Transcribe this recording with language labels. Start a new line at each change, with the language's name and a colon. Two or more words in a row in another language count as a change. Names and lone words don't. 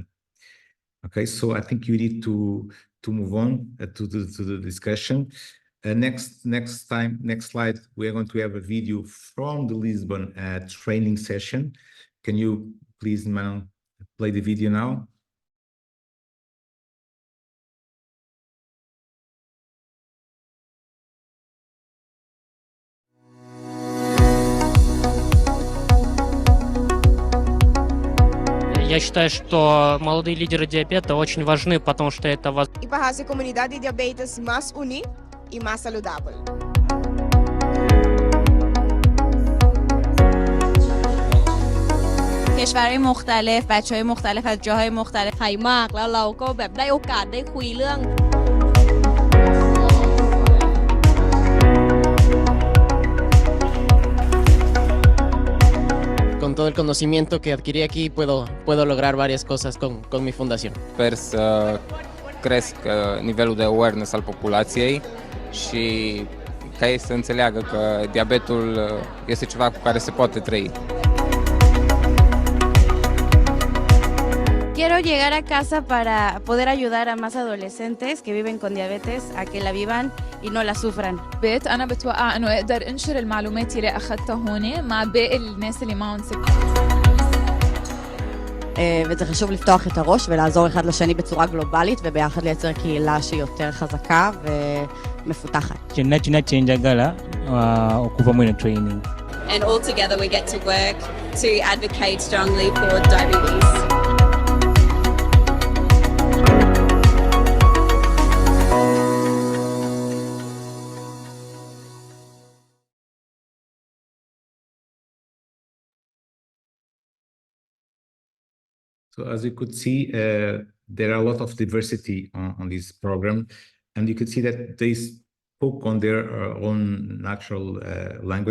English: Okay, so I think you need to move on to the discussion. Next slide, we are going to have a video from the Lisbon training session. Can you please, Manon, play the video now?
Russian: Я считаю, что молодые лидеры диабета очень важны, потому что это
Portuguese: E para fazer a comunidade de diabetes mais unida e mais saudável.
Persian: کشورهای مختلف، بچه‌های مختلف از جاهای مختلف
Thai: ไทยมากแล้วเราก็แบบได้โอกาสได้คุยเรื่อง
Spanish: Con todo el conocimiento que adquirí aquí puedo lograr varias cosas con mi fundación.
Romanian: Sper să cresc nivelul de awareness al populației și ca ei să înțeleagă că diabetul este ceva cu care se poate trăi.
Spanish: Quiero llegar a casa para poder ayudar a más adolescentes que viven con diabetes a que la vivan y no la sufran.
Arabic: بيت أنا بتوقع إنه أقدر أنشر المعلومات اللي أخذتها هون مع باقي الناس اللي معهم سكر.
Hebrew: וזה חשוב לפתוח את הראש ולעזור אחד לשני בצורה גלובלית וביחד לייצר קהילה שהיא יותר חזקה ומפותחת. Cina change agala ocupa muito training.
English: And all together we get to work to advocate strongly for diabetes. So as you could see, there are a lot of diversity on this program, and you could see that they spoke on their own natural language.